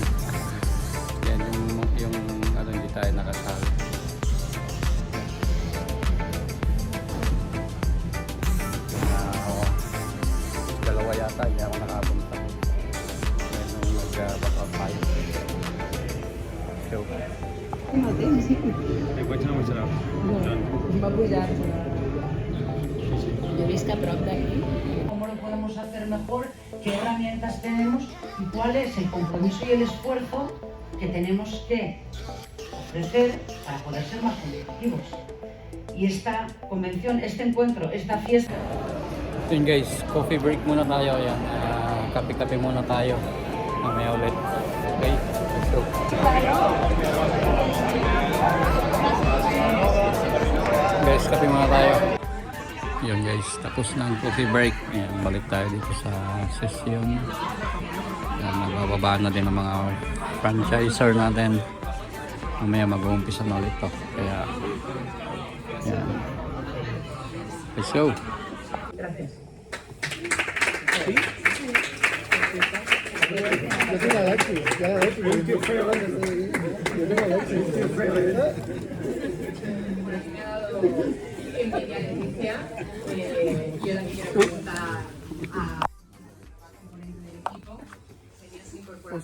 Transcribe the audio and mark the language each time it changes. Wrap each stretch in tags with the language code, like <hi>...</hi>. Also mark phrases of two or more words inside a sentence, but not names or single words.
<tl>Yan yung ano, hindi tayo nakasali. Dalawa yata, hindi ako nakapunta. Yan yung magpapapayo. So</tl> <es>¿Cómo lo podemos hacer mejor? ¿Qué herramientas tenemos? ¿Y cuál es el compromiso y el esfuerzo que tenemos que ofrecer para poder ser más competitivos? Y esta convención, este encuentro, esta fiesta...</es> <tl>yun guys,</tl> <en>coffee break</en> <tl>muna tayo. Yan, kape-kape muna tayo. Mamaya ulit.</tl> <en>Okay, let's go.</en> <tl>Guys, kape muna tayo. Yun guys, tapos na ang</tl> <en>coffee break.</en> <tl>Ayan, balik tayo dito sa session. Ayan, nagbababa na din ang mga franchiser natin. Mamaya mag-uumpisa na ulit to. Kaya ayan,</tl> <en>let's go.</en> <es>Gracias. Yo tengo Alexi, Envidia Leticia, yo la que quiero preguntar a componente del equipo sería si incorporar</es>